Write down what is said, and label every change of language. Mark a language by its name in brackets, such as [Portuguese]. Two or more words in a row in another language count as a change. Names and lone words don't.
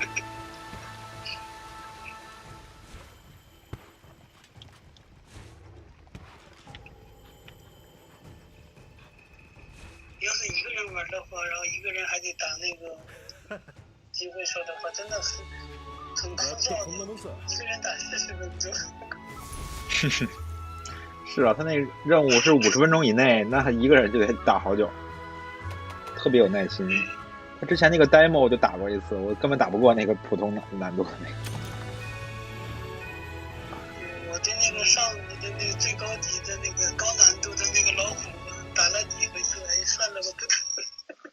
[Chinese] 要是一个人玩的话，然后一个人还得打那个机会手的话，真的很枯 [Japanese] だってこんな [Chinese] 燥的。 [Japanese] もんさ。 [Chinese] 一个人打40分钟。是啊，他那任务是50分钟以内，那他一个人就得打好久，特别有耐心。他之前那个 demo 我就打过一次，我根本打不过那个普通难度的那个。我对那个上午的那个最高级的那个高难度的那个老虎打了几回出来，算了吧，不打了。